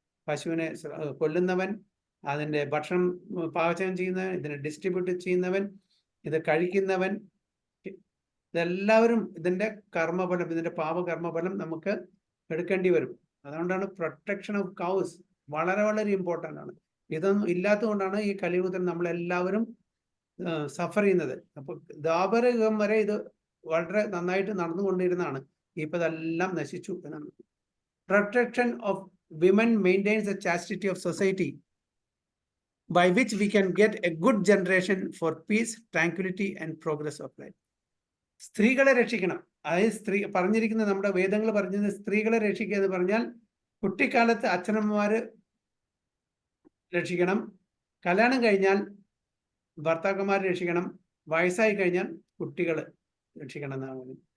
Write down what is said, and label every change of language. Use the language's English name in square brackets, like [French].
[Malayalam] പശുവിനെ കൊല്ലുന്നവൻ, അതിൻ്റെ ഭക്ഷണം പാചകം ചെയ്യുന്നവൻ, ഇതിനെ ഡിസ്ട്രിബ്യൂട്ട് ചെയ്യുന്നവൻ, ഇത് കഴിക്കുന്നവൻ, ഇതെല്ലാവരും ഇതിൻ്റെ കർമ്മഫലം, ഇതിൻ്റെ പാപകർമ്മഫലം നമുക്ക് എടുക്കേണ്ടി വരും. അതുകൊണ്ടാണ് [English] protection of cows [Malayalam] വളരെ വളരെ ഇമ്പോർട്ടൻ്റ് ആണ്. ഇതൊന്നും ഇല്ലാത്തതുകൊണ്ടാണ് ഈ കലിയുഗത്തിൽ നമ്മളെല്ലാവരും സഫർ ചെയ്യുന്നത്. അപ്പോൾ ദ്വാപരയുഗം വരെ ഇത് വളരെ നന്നായിട്ട് നടന്നുകൊണ്ടിരുന്നതാണ്. ഇപ്പം ഇതെല്ലാം നശിച്ചു എന്നാണ്. [English] Protection of women maintains the chastity of society by which we can get a good generation for peace, tranquility and progress of life. [Malayalam] സ്ത്രീകളെ രക്ഷിക്കണം. അതായത് പറഞ്ഞിരിക്കുന്ന നമ്മുടെ വേദങ്ങൾ പറഞ്ഞത് സ്ത്രീകളെ രക്ഷിക്കുക എന്ന് പറഞ്ഞാൽ കുട്ടിക്കാലത്ത് അച്ഛനമ്മമാര് രക്ഷിക്കണം, കല്യാണം കഴിഞ്ഞാൽ ഭർത്താക്കന്മാർ രക്ഷിക്കണം, വയസ്സായി കഴിഞ്ഞാൽ കുട്ടികൾ രക്ഷിക്കണം എന്നാണ് പറയുന്നത്.